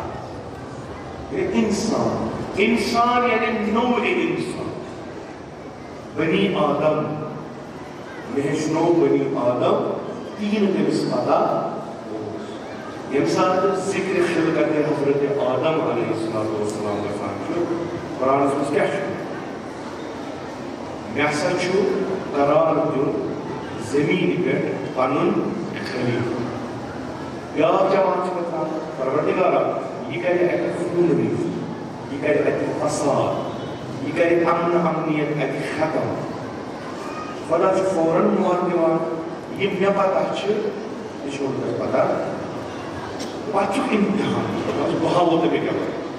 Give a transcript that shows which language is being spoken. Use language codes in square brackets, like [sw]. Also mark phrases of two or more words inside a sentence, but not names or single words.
[ks] اِنسان اِنسان یعنی نوٚو اِنسان بنی آدم مےٚ ہیٚچھنو بنی آدم تہِ یی نہٕ تٔمِس پتہ ییٚمہِ ساتہٕ ذِکرِ خلقتِ حضرت آدم علیہ السلام گژھان چھُ قرآنس منٛز کیٛاہ چھُ مےٚ ہسا چھُ قرار دیُن زمیٖنہِ پٮ۪ٹھ پنُن خلیٖل بیٛاکھ جماعت چھِ گژھان پروردگارا یہِ کرِ اَتہِ خوٗنریٖز یہِ کرِ اَتہِ فساد یہِ کرِ امن امنیت اَتہِ ختم خۄدا چھُ فوراً موت دِوان یہِ مےٚ پتہ چھِ یہِ چھُ تۄہہِ پتہ پتہٕ چھُ امتحان بہٕ ہاوو تۄہہِ بہٕ کیٛاہ کرٕ